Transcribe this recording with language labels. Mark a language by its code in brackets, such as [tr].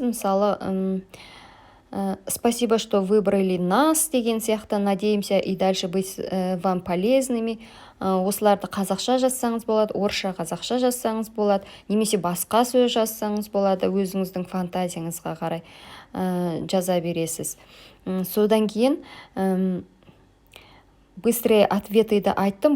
[kk] Мысалы, [ru] спасибо, что выбрали нас [kk] деген сияқты, [ru] надеемся и дальше быть вам полезными. [kk] Осыларды қазақша жазсаңыз болады, орысша қазақша жазсаңыз болады, немесе басқа сөз жазсаңыз болады, өзіңіздің фантазияңызға қарай жаза бересіз. Содан кейін быстрые ответыды айттым.